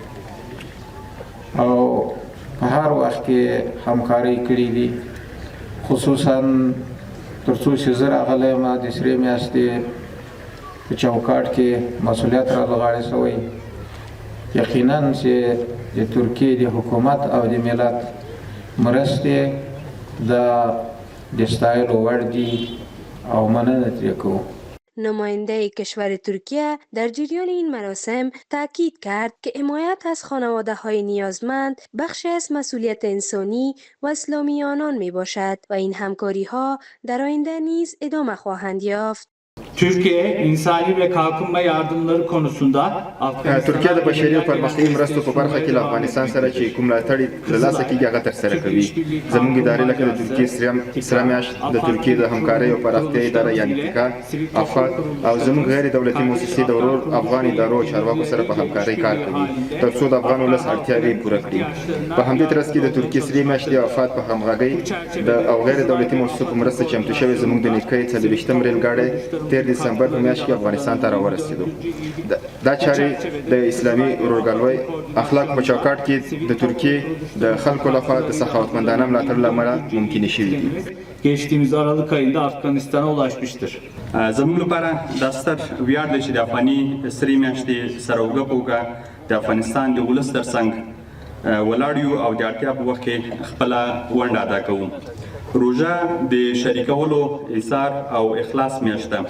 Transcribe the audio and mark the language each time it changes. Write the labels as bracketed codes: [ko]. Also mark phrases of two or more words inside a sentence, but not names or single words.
[ps] او په هر وخت کې همکاري کړې دي، خصوصا تر څو چې زه راغلی یم د سرې میاشتې په چوکاټ کې مسؤلیت رالغاړې شوی. یقینا چې د ترکیې د حکومت او د ملت مرستې د ستایلو وړ دي او مننه ترې کوو. [fa] نماینده کشور ترکیه در جریان این مراسم تاکید کرد که حمایت از خانواده‌های نیازمند بخشی از مسئولیت انسانی و اسلامی آنان می باشد و این همکاری‌ها در آینده نیز ادامه خواهند یافت. [tr] Türkiye insani ve kalkınma yardımları konusunda [ps] ترکیه د بشري او پرمختیایي مرستو په برخه کې له افغانستان سره چې کوم ملاتړ له لاسه کېږي هغه ترسره کوي. زموږ ادارې لکه د ترکیې سره میاشت، د ترکیې د همکارۍ او پراختیا اداره یعنې تیکا، افات او زموږ غیر دولتي مؤسسې د ورور افغان ادارو او چارواکو سره په همکارۍ کار کوي تر څو د افغان ولس اړتیاوې پوره کړي. په همدې ترڅ کې د ترکیې سرې میاشتې او افات په همغږۍ او غیر دولتي مؤسسو په مرسته چمتو شوې زموږ د نیکۍ 40 ریل ګاډی 13 دسمبر په میاشت کې افغانستان ته راورسېدو. دا چارې د اسلامي ورورګلوۍ اخلاق په چوکاټ کې د ترکیې د خلکو لخوا د سخاوتمندانه ملاتړ له امله ممکنې شوې دي. [tr] geçtiğimiz Aralık ayında Afganistan'a ulaşmıştır. [ps] زموږ لپاره دا ستر ویاړ دی چې د افغاني سرې میاشتې سره اوږه په اوږه د افغانستان د ولس ترڅنګ ولاړ یو او د اړتیا په وخت کې خپله ونډه ادا کوو. روژه د شریکولو، ایثار او اخلاص میاشت ده.